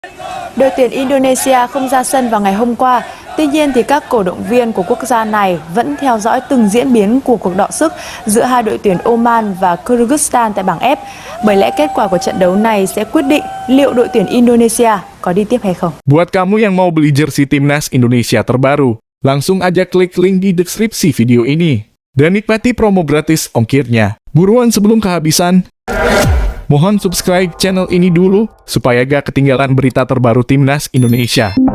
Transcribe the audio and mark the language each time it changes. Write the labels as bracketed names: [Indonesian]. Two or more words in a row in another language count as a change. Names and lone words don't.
[Vietnamese] Đội tuyển Indonesia không ra sân vào ngày hôm qua. Tuy nhiên, thì các cổ động viên của quốc gia này vẫn theo dõi từng diễn biến của cuộc đọ sức giữa hai đội tuyển Oman và Kyrgyzstan tại bảng F. Bởi lẽ kết quả của trận đấu này sẽ quyết định liệu đội tuyển Indonesia có đi tiếp hay không. [Indonesian] Buat kamu yang mau beli jersey Timnas Indonesia terbaru, langsung aja klik link di deskripsi video ini. Dan nikmati promo gratis ongkirnya. Buruan sebelum kehabisan. Mohon [English] subscribe channel [Indonesian] ini dulu, supaya gak ketinggalan berita terbaru Timnas Indonesia.